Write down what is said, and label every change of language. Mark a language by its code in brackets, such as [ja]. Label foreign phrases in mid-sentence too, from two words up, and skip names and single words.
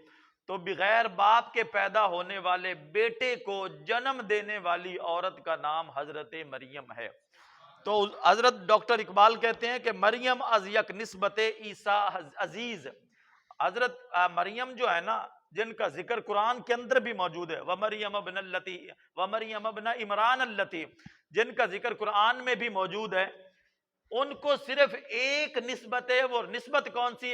[ur] تو بغیر باپ کے پیدا ہونے والے بیٹے کو جنم دینے والی عورت کا نام حضرت مریم ہے۔ تو حضرت ڈاکٹر اقبال کہتے ہیں کہ [fa] مریم از یک نسبت عیسیٰ عزیز، [ur] حضرت مریم جو ہے نا، جن کا ذکر قرآن کے اندر بھی موجود ہے، [ar] وَمَرْيَمَ ابْنَ عِمْرَانَ اللَّتِي، [ur] جن کا ذکر قرآن میں بھی موجود ہے، ان کو صرف ایک نسبت ہے، وہ نسبت کون سی؟